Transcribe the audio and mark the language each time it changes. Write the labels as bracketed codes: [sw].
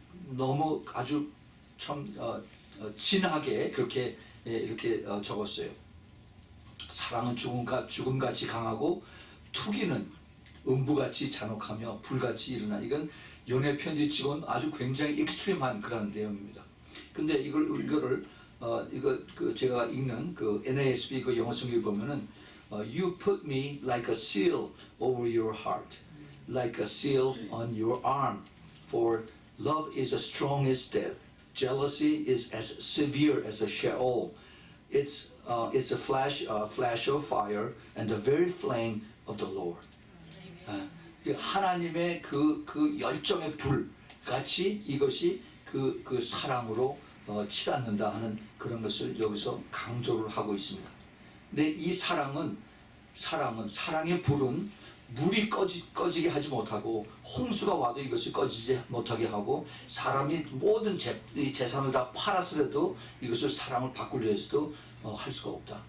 [ko] 너무 아주 참 진하게 그렇게 이렇게 적었어요. 사랑은 죽음같이 강하고 투기는 음부같이 잔혹하며 불같이 일어나. 이건 연애 편지치고는 아주 굉장히 익스트림한 그런 내용입니다. 근데 이거를 제가 읽는 그 NASB 그 영어 성경을 보면은 [en] You put me like a seal over your heart, like a seal on your arm. For love is as strong as death. Jealousy is as severe as a Sheol. It's a flash of fire and the very flame of the Lord. [ko] 하나님의 그 열정의 불 같이 이것이 그 사랑으로 치닫는다 하는 그런 것을 여기서 강조를 하고 있습니다. 근데 이 사랑의 불은 물이 꺼지게 하지 못하고 홍수가 와도 이것이 꺼지지 못하게 하고 사람이 모든 재산을 다 팔아서라도 이것을 사랑을 바꾸려 해서도 할 수가 없다.